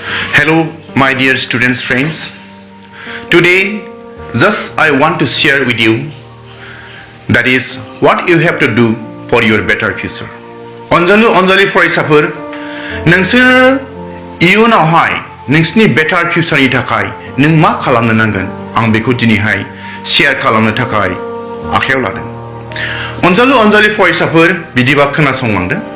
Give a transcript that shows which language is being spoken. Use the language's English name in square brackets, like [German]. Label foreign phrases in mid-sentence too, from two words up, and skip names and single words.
[English] Hello, my dear students, friends. Today, just I want to share with you that is what you have to do for your better future. [Bodo] अनजालु फरायसाफोर नोंसोर इयुनावहाय नोंसिनि बेटार फिउचारनि थाखाय नों मा खालामनो नांगोन आं बेखौ दिनैहाय शेयार खालामनो थाखाय आखायाव लादों। अनजालु फरायसाफोर बिदिबा खोनासंलांदो।